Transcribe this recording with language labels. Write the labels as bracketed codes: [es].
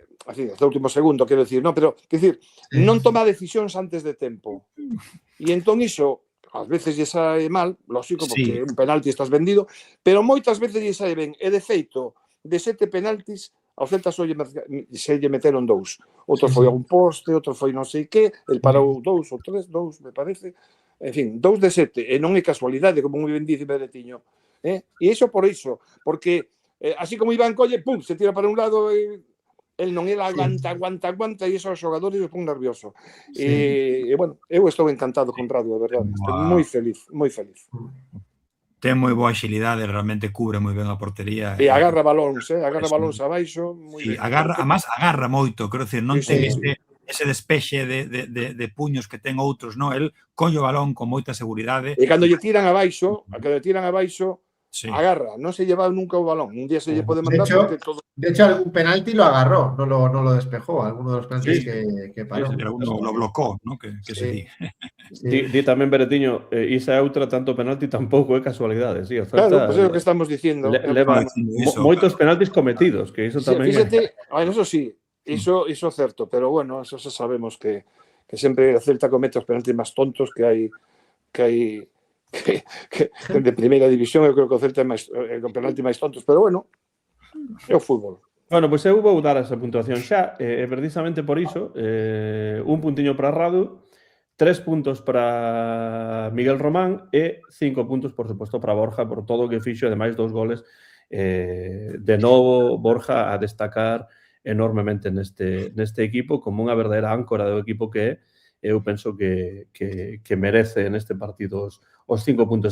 [gl] así, hasta o último segundo, quero dicir, non, pero, quero dicir, non toma decisións antes de tempo. E entón iso, ás veces lle sae mal, lógico, porque un penalti estás vendido, pero moitas veces lle sae ben. E de feito, de 7 penaltis, ao Celta se lle meteron 2. Outro foi a un poste, outro foi non sei que, el parou 2 ou 3, me parece. En fin, 2 de 7, e non é casualidade, como moi ben dice Beretiño. E iso por iso, porque así como Iván colle, pum, se tira para un lado e el non é aguanta e iso aos xogadores me pon nervioso. E, bueno, eu estou encantado con Radu, de verdade. Estou moi feliz, moi feliz. Ten moi boa axilidade, realmente cubre moi ben a portería. E agarra balóns, agarra balóns abaixo. Además agarra moito, quero dicir, non ten ese despexe de puños que ten outros, non? El colle o balón con moita seguridade. E cando lle tiran abaixo, agarra, non se lleva nunca o balón. Un día se lle pode mandar porque todo... [es] De hecho, algún penalti lo agarró, no lo despejó. Alguno de los penaltis que paró. Lo blocó, ¿no? [gl] Que se di. Di tamén, Beretiño, isa é outra, tanto penalti tampouco é casualidade. Sí, claro, pues é o que estamos dicindo. Leva moitos penaltis cometidos, que iso tamén... Fíxate, eso sí, iso é certo, pero bueno, eso xa sabemos que sempre a Celta comete os penaltis máis tontos que hai de primeira división. Eu creo que o Celta é o penalti máis tontos, pero bueno, é o fútbol. Bueno, pois eu vou dar esa puntuación xa, precisamente por iso, un puntiño para Radu, 3 puntos para Miguel Román e 5 puntos, por suposto, para Borja por todo o que fixo, ademais 2 goles. De novo, Borja a destacar enormemente neste equipo como unha verdadeira áncora do equipo que é. Eu penso que merece neste partido os 5 puntos.